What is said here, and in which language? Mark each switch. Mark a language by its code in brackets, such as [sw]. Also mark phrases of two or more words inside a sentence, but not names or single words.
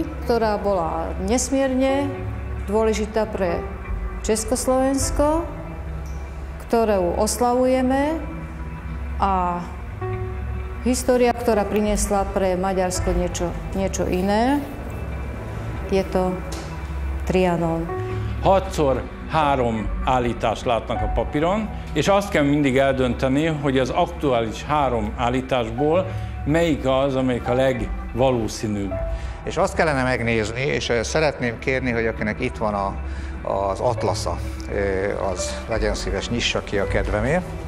[sk] ktorá bola nesmierne dôležitá pre Československo, ktorú oslavujeme, a história, ktorá priniesla pre Maďarsko niečo iné, je to Trianon. [hu] 6-szor 3 állítást látnak a papíron, és azt kell mindig eldönteni, hogy az aktuális 3 állításból melyik az, amelyik a legvalószínűbb. És azt kellene megnézni, és szeretném kérni, hogy akinek itt van az atlasza, az legyen szíves, nyissa ki a kedvemért.